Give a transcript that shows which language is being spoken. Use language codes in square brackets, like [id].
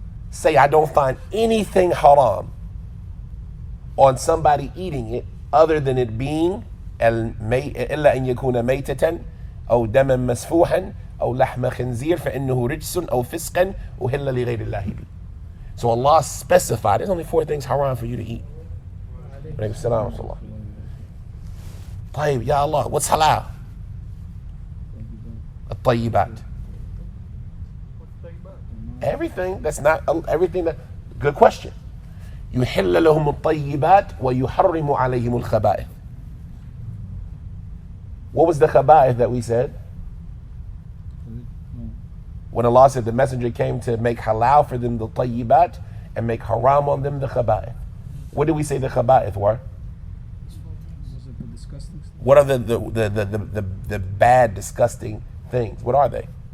[en] Say, I don't find anything haram on somebody eating it other than it being [ar] إلا أن يكون ميتة أو دما مسفوحا أو لحم خنزير فإنه رجس أو فسقا أهل لغير الله به. [en] So Allah specified there's only 4 things haram for you to eat. [ar] عليكم السلام ورحمة الله. طيب يا [en] Allah, what's halal? [ar] الطيبات. [en] Everything that's not everything that. Good question. [ar] يحل لهم الطيبات ويحرم عليهم الخبائث. [en] What was the khaba'ith that we said? When Allah said the messenger came to make halal for them the tayyibat and make haram on them the khaba'ith. What did we say the khaba'ith were? What are the bad, disgusting things? What are they?